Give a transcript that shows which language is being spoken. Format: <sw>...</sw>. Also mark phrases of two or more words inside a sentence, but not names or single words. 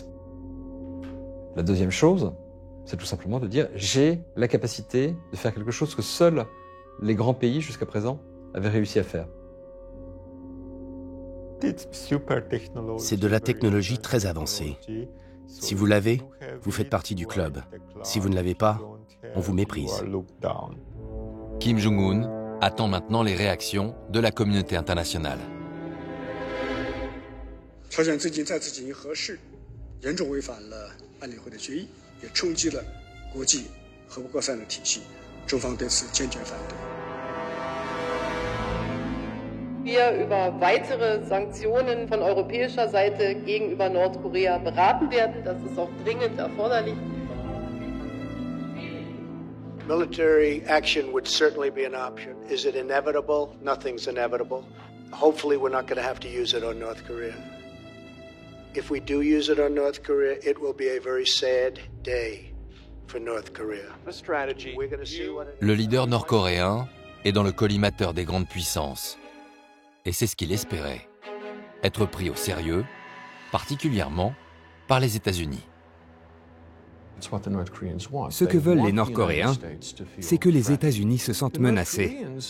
<fr>La deuxième chose, c'est tout simplement de dire j'ai la capacité de faire quelque chose que seuls les grands pays jusqu'à présent avaient réussi à faire. C'est de la technologie très avancée. Si vous l'avez, vous faites partie du club. Si vous ne l'avez pas, on vous méprise. Kim Jong-un attend maintenant les réactions de la communauté internationale.</fr> <de>Wir über weitere Sanktionen von europäischer Seite gegenüber Nordkorea beraten werden. Das ist auch dringend erforderlich.</de> <en>Military action would certainly be an option. Is it inevitable? Nothing's inevitable. Hopefully we're not going to have to use it on North Korea. If we do use it on North Korea, it will be a very sad day for North Korea.</en> <fr>Le leader nord-coréen est dans le collimateur des grandes puissances. Et c'est ce qu'il espérait, être pris au sérieux, particulièrement par les États-Unis. Ce que veulent les Nord-Coréens, c'est que les États-Unis se sentent menacés.</fr>